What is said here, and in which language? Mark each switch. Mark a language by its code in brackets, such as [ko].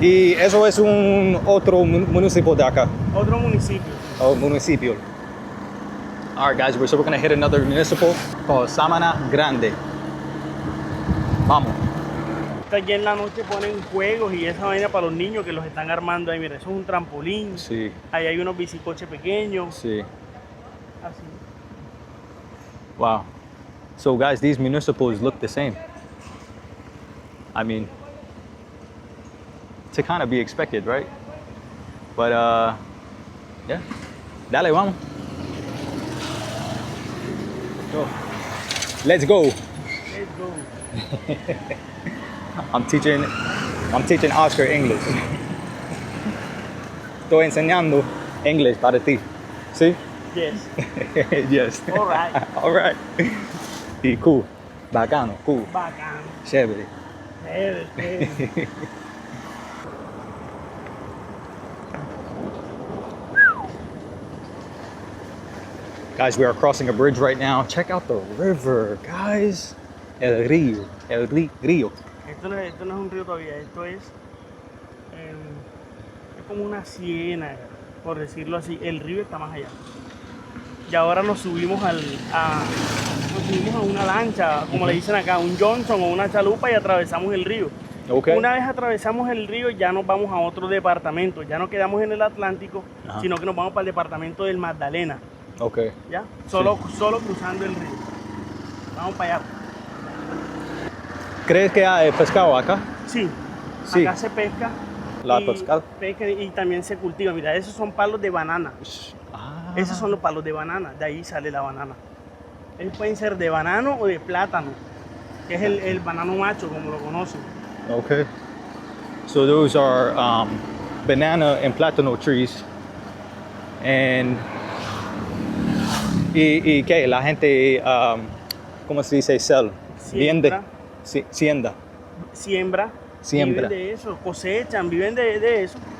[es] Y eso es un otro municipio de acá. Otro municipio. Oh, municipio. [en] All right, guys, so we're gonna hit another municipal called Sabana Grande. [es] Vamos. Aquí en la noche ponen juegos y esa vaina para los niños que los están armando ahí. Mira, eso es un trampolín. Sí, Ahí hay unos bicicoches pequeños. sí. Así. Wow. [en] So, guys, these municipals look the same. I mean, to kind of be expected, right? But, yeah. [es] Dale, vamos. [en] Go. Let's go. Let's go. I'm teaching Oscar English. [es] Estoy enseñando English para ti. ¿Sí? [en] Yes. Yes. All right. All right. Y cool. Bacano. Cool. [es] Bacán. Chévere. Chévere. [en] Guys, we are crossing a bridge right now. Check out the river, guys. [es] El río. Río. Esto no es un río todavía, esto es como una ciénaga, por decirlo así. El río está más allá. Y ahora nos subimos a una lancha, como le dicen acá, un Johnson o una chalupa y atravesamos el río. Okay. Una vez atravesamos el río ya nos vamos a otro departamento, ya no quedamos en el Atlántico, Ajá. sino que nos vamos para el departamento del Magdalena, Okay. ¿ya? Solo cruzando el río. Vamos para allá. ¿Crees que hay pescado acá? Sí, Sí. acá se pesca. La y pescado. pesca y también se cultiva. Mira, esos son palos de banana. Ah. Esos son los palos de banana, de ahí sale la banana. Ellos pueden ser de banano o de plátano, que es el banano macho, como lo conocen. Okay. [en] So those are banana and plátano trees. [es] And y qué la gente ¿cómo se dice sell? Vende. Siembra. Siembra. Viven de eso, cosechan, viven de eso.